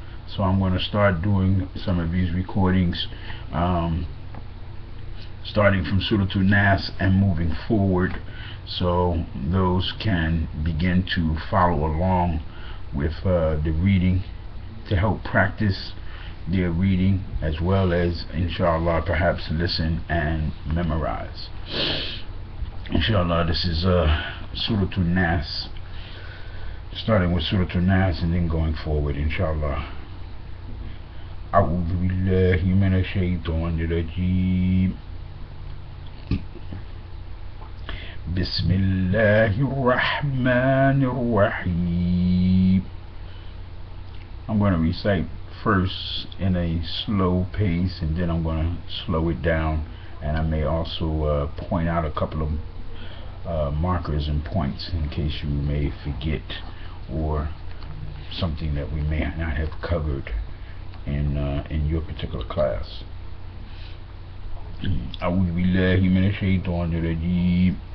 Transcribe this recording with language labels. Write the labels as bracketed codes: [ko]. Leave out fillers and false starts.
[en] So I'm going to start doing some of these recordings starting from Sura Naas and moving forward, so those can begin to follow along with the reading to help practice their reading, as well as inshallah perhaps listen and memorize. Inshallah, this is Surah Naas, starting with Surah Naas and then going forward inshallah. [ar] أعوذ بالله من الشيطان الرجيم. بسم الله الرحمن الرحيم. [en] I'm going to recite first in a slow pace, and then I'm going to slow it down, and I may also point out a couple of markers and points in case you may forget or something that we may not have covered in your particular class. [ar] أعوذ بالله من الشيطان الرجيم.